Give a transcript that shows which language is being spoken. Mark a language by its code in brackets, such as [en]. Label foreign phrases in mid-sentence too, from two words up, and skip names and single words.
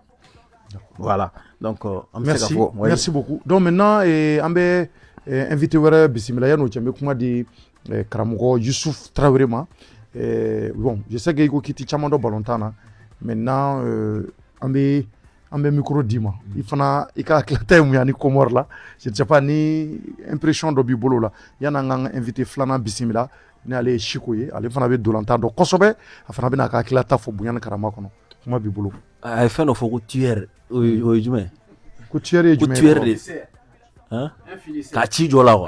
[fr] Voilà donc [bm] an bɛ se ka fɔ. [fr] Merci beaucoup. Donc maintenant [bm] an bɛ invité wɛrɛ bisimila yan'o cɛ n bɛ kuma di karamɔgɔ Youssouf Traoré ma. [fr] Bon je sais que [bm] i ko k'i tɛ caman dɔn ballontan na maintenant an bɛ micro d'i ma i fana i ka hakilita ye mun ye ani Comore la [fr] je ne sais pas [bm] ni impression dɔ b'i bolo la yan'an k'an ka invité filanan bisimila ni ale ye Siko ye ale fana bɛ dolantan dɔn kosɛbɛ a fana bɛna a ka hakilita fɔ bonya ni karama kɔnɔ kuma b'i bolo. A ye fɛn dɔ fɔ ko tueur o ye jumɛn. Ko tueur ye jumɛn ye. Ko tueur de k'a ci jɔ la quoi.